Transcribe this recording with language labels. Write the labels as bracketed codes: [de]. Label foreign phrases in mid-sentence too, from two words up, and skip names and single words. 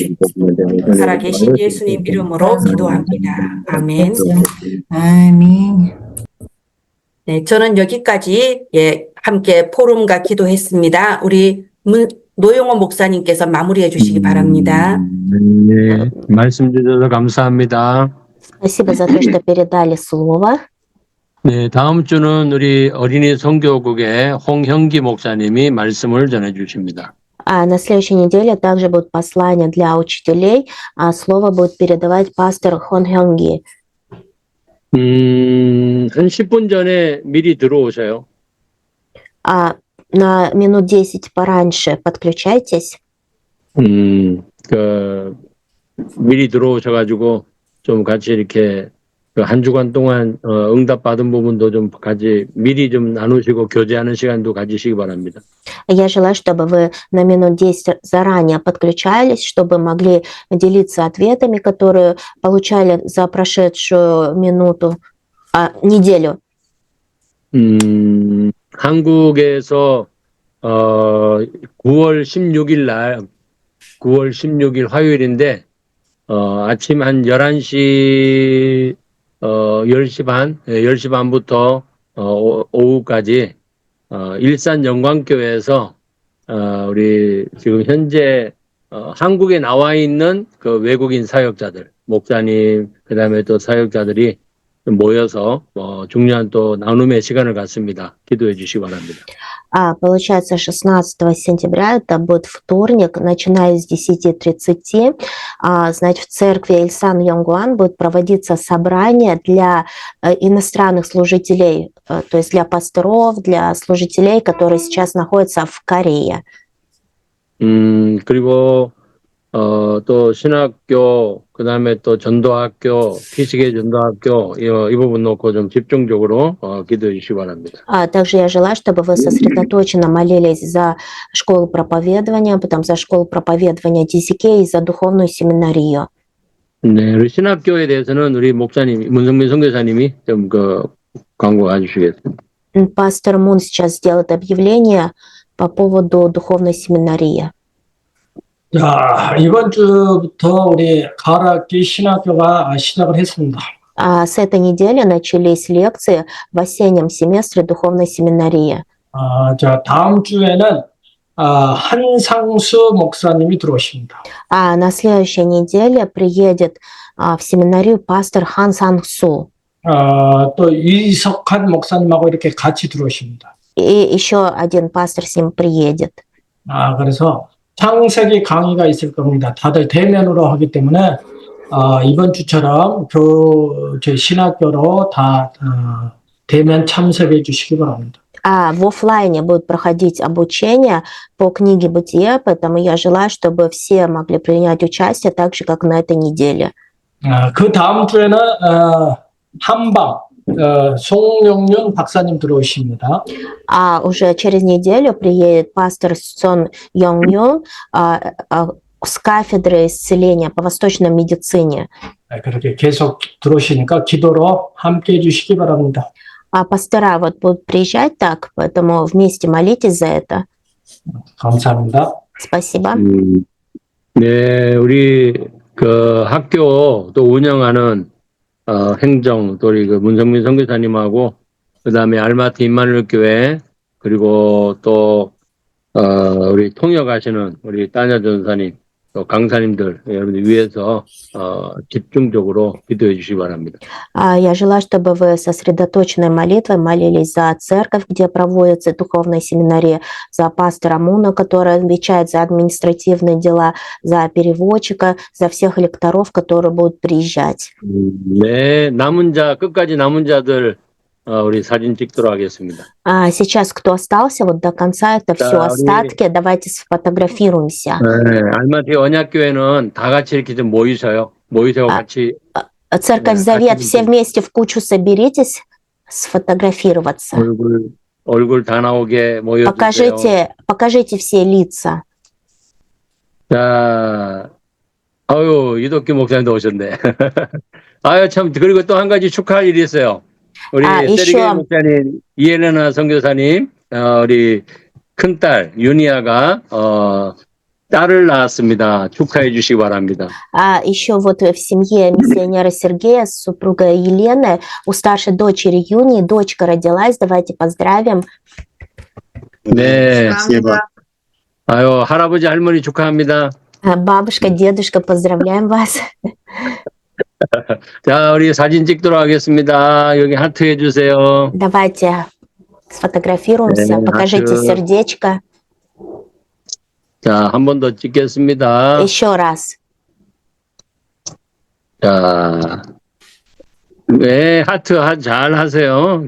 [ko] 살아계신 예수님 이름으로 기도합니다. 아멘. 아멘. 네, 저는 여기까지 함께 포럼과 기도했습니다. 우리 노영호 목사님께서 마무리해 주시기 바랍니다. 네, 말씀 주셔서 감사합니다. [ru] Спасибо за то, что передали слово. [ko] 네, 다음 주는 우리 어린이 선교국의 홍형기 목사님이 말씀을 전해 주십니다. [ru] На следующей неделе также будет послание для учителей, а слово будет передавать пастор Хон Хёнги. [ko] 한 10분 전에 미리 들어오세요. [ru] На минут 10 пораньше подключайтесь. [ko] 미리 들어오셔가지고 좀 같이 이렇게 한 주간 동안 응답 받은 부분도 좀 같이 미리 좀 나누시고 교제하는 시간도 가지시기 바랍니다. [ru] Я желаю, чтобы вы на минут 10 заранее подключались, чтобы могли делиться ответами, которые получали за прошедшую неделю. [ko] 한국에서 9월 16일 화요일인데 아침 한 11시, 10시 반, 10시 반부터, 오후까지, 일산 영광교회에서, 우리 지금 현재, 한국에 나와 있는 그 외국인 사역자들, 목사님, 그 다음에 또 사역자들이 모여서, 중요한 또 나눔의 시간을 갖습니다. 기도해 주시기 바랍니다. [ru] Получается, 16 сентября, это будет вторник, начиная с 10:30, значит, в церкви Ильсан Йонгван будет проводиться собрание для иностранных служителей, то есть для пасторов, для служителей, которые сейчас находятся в Корее. [ko] 그리고, 또 신학교, 그 다음에 또 전도학교, 피식의 전도학교, 이 부분 놓고 좀 집중적으로, 기도해 주시기 바랍니다. [ru] Также я желаю, чтобы вы сосредоточенно молились за школу проповедования, потом за школу проповедования DCK и за духовную семинарию. [ko] 네, 우리 신학교에 대해서는 우리 목사님, 문성민 선교사님이 좀 광고해 주시겠습니다. [ru] Пастор Мун сейчас сделает объявление по поводу духовной семинарии. [ko] 자, 이번 주부터 우리 가을학기 신학교가 시작을 했습니다. [ru] С этой недели начались лекции в осеннем семестре духовной семинарии. [ko] 자, 다음 주에는 한상수 목사님이 들어오십니다. [ru] На следующей неделе приедет в семинарию пастор Хан Сан-Су. [ko] 또 이석한 목사님하고 이렇게 같이 들어오십니다. [ru] И еще один пастор с ним приедет. [ko] 그래서 창세기 강의가 있을 겁니다. 다들 대면으로 하기 때문에 이번 주처럼 저희 신학교로 다 대면 참석해 주시기 바랍니다. [ru] В офлайне будет проходить обучение по книге «Бытие», поэтому я желаю, чтобы все могли принять участие так же, как на этой неделе. [ko] 그 다음 주에는 한방 송영윤 박사님 들어오십니다. [ru] Уже через неделю приедет пастор Сон Йонг с кафедры исцеления по восточной медицине. [ko] 그렇게 계속 들어오시니까 기도로 함께 해주시기 바랍니다. [ru] Пастора вот будут приезжать так, поэтому вместе молитесь за это. [ko] 감사합니다. [ru] Спасибо. [ko] 네, 우리 그 학교 또 운영하는 행정 또 우리 그 문성민 선교사님하고 그다음에 알마트 임마누엘 교회 그리고 또 우리 통역하시는 우리 따냐 전사님 또 강사님들 여러분들 위해서 집중적으로 기도해 주시기 바랍니다. [ru] Я желаю, чтобы вы сосредоточенной молитвой молились за церковь, где проводится духовная семинария, за пастора Муна, который отвечает за административные дела, за переводчика, за всех лекторов, которые будут приезжать. [ko] 네, 끝까지 남은 자들 우리 사진 찍도록 하겠습니다. [ru] Сейчас, кто остался вот до конца, это все остатки, давайте сфотографируемся. [ko] 네, 알마티 언약교회는 다 같이 이렇게 좀 모이셔요. 모이셔 같이. [ru] Церковь Завет, все вместе в кучу соберитесь, сфотографироваться. [ko] 얼굴 다 나오게 모여주세요. [ru] Покажите все лица. [ko] 자, 이덕규 목사님도 오셨네. 참, 그리고 또 한 가지 축하할 일이 있어요. 우리 세리게 목사님, 이엘레나 선교사님, 우리 큰딸, 윤희아가, 딸을 낳았습니다. 축하해 주시기 바랍니다. [ru] Еще вот в семье миссионера Сергея с супругой Елены у старшей дочери Юни дочка родилась. Давайте поздравим. [ko] 네. 할아버지, 할머니 축하합니다. [ru] Бабушка, дедушка, поздравляем вас. [ko] 자, 우리 사진 찍도록 하겠습니다. 여기 하트 해주세요. [ru] Давайте сфотографируемся. [ko] 네, [ru] покажите [ko] 하트. [ru] сердечко. [ko] 자, 한 번 더 찍겠습니다. [ru] Еще раз. [ko] 자, 네, 하트 잘 하세요.